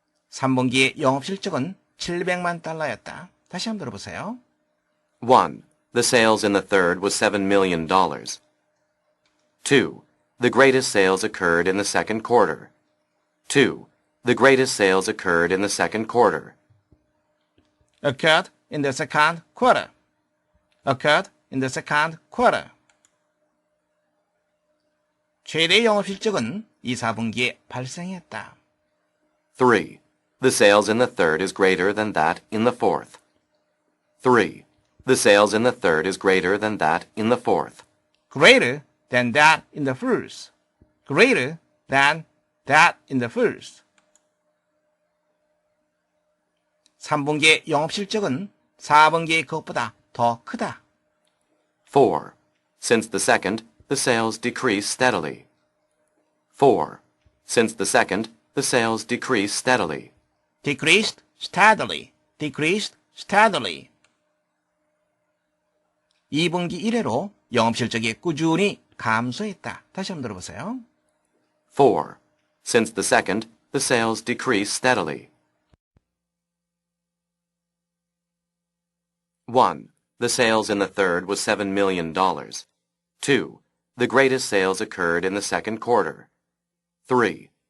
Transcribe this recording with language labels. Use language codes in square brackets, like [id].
[ko] 3분기의 영업실적은 700만 달러였다. 다시 한번 들어보세요. [en] 1. The sales in the third was $7 million. 2. the greatest sales occurred in the second quarter. 2. The greatest sales occurred in the second quarter. occurred in the second quarter. occurred in the second quarter. [ko] 최대 영업실적은 2, 4분기에 발생했다. [en] 3. The sales in the third is greater than that in the fourth. 3. The sales in the third is greater than that in the fourth. greater than that in the first. greater than that in the first. [ko] 3분기의 영업실적은 4분기의 그것보다 더 크다. [en] 4. Since the second, the sales decrease steadily. 4. Since the second, the sales decrease steadily. decreased steadily. decreased steadily. [ko] 2분기 이래로 영업실적이 꾸준히 감소했다. 다시 한번 들어보세요. [en] 4. Since the second, the sales decrease steadily. 1. The sales in the third was $7 million. 2. The greatest sales occurred in the second quarter. 3.